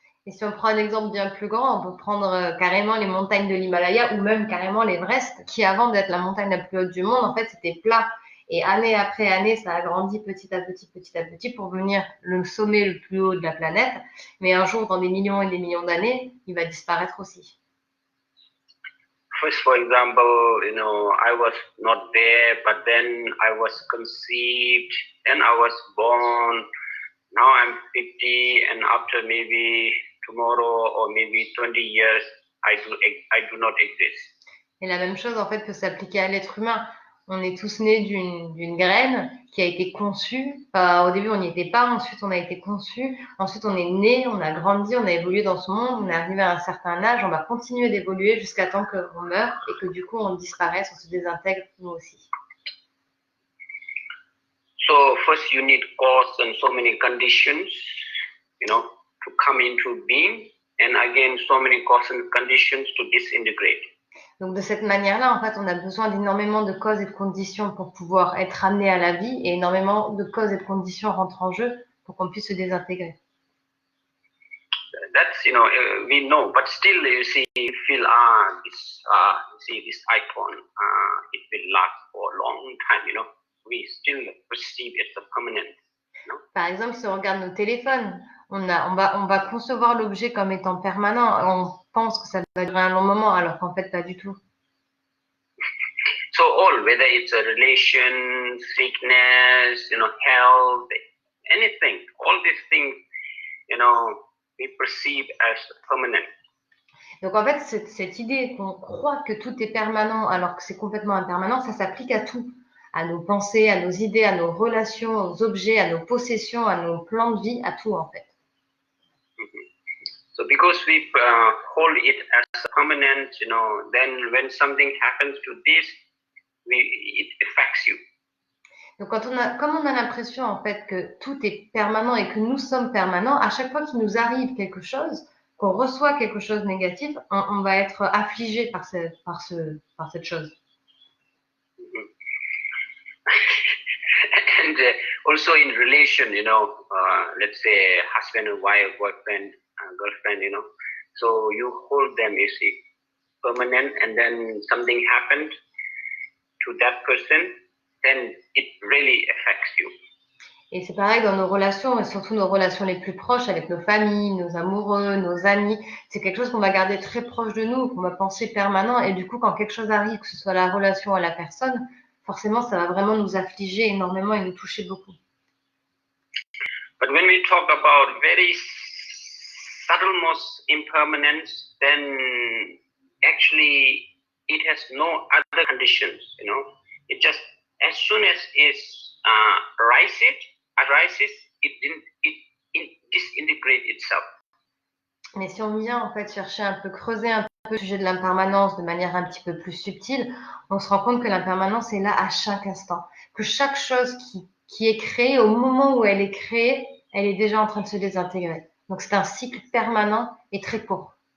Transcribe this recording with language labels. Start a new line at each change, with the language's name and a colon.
French: Et si on prend un exemple bien plus grand, on peut prendre carrément les montagnes de l'Himalaya ou même carrément l'Everest, qui avant d'être la montagne la plus haute du monde, en fait, c'était plat. Et année après année, ça a grandi petit à petit pour venir le sommet le plus haut de la planète. Mais un jour, dans des millions et des millions d'années, il va disparaître aussi.
English: First, for example, you know, I was not there, but then I was conceived, then I was born. Now I'm 50, and after maybe tomorrow or maybe 20 years, I do not exist.
French: Et la même chose, en fait, peut s'appliquer à l'être humain. On est tous nés d'une graine qui a été conçue. Au début, on n'y était pas. Ensuite, on a été conçu. Ensuite, on est né, on a grandi, on a évolué dans ce monde. On est arrivé à un certain âge. On va continuer d'évoluer jusqu'à temps qu'on meure et que du coup, on disparaisse, on se désintègre nous aussi.
English: So first, you need cause and so many conditions, you know, to come into being, and again, so many causes and conditions to disintegrate.
French: Donc de cette manière-là, en fait, on a besoin d'énormément de causes et de conditions pour pouvoir être amené à la vie, et énormément de causes et de conditions rentrent en jeu pour qu'on puisse se désintégrer.
English: That's, you know, we know, but still, you see, you feel, this icon, it will last for a long time, you know. We still perceive it as permanent, you know.
French: Par exemple, si on regarde nos téléphones, on va concevoir l'objet comme étant permanent. On pense que ça va durer un long moment, alors qu'en fait, pas du tout.
English: So whether it's a relation, sickness, you know, health, anything, all these things, you know, we perceive as permanent.
French: Donc en fait, cette idée qu'on croit que tout est permanent alors que c'est complètement impermanent, ça s'applique à tout, à nos pensées, à nos idées, à nos relations, aux objets, à nos possessions, à nos plans de vie, à tout en fait.
English: So because we hold it as permanent, you know, then when something happens to this, it affects you.
French: Donc comme on a l'impression en fait que tout est permanent et que nous sommes permanents, à chaque fois qu'il nous arrive quelque chose, qu'on reçoit quelque chose de négatif, on va être affligé par cette chose.
English: And also in relation, you know, let's say husband and wife, boyfriend, girlfriend, you know, so you hold them, you see, permanent, and then something happened to that person, then it really affects you.
French: Et c'est pareil dans nos relations, et surtout nos relations les plus proches avec nos familles, nos amoureux, nos amis. C'est quelque chose qu'on va garder très proche de nous, qu'on va penser permanent. Et du coup, quand quelque chose arrive, que ce soit la relation à la personne, forcément, ça va vraiment nous affliger énormément et nous toucher beaucoup.
English: But when we talk about very subtlemost impermanence, then actually it has no other conditions, you know. It just, as soon as it arises, it disintegrates itself.
French: Mais si on vient en fait chercher un peu, creuser un peu le sujet de l'impermanence de manière un petit peu plus subtile, on se rend compte que l'impermanence est là à chaque instant. Que chaque chose qui est créée, au moment où elle est créée, elle est déjà en train de se désintégrer. Donc c'est un cycle permanent et très court.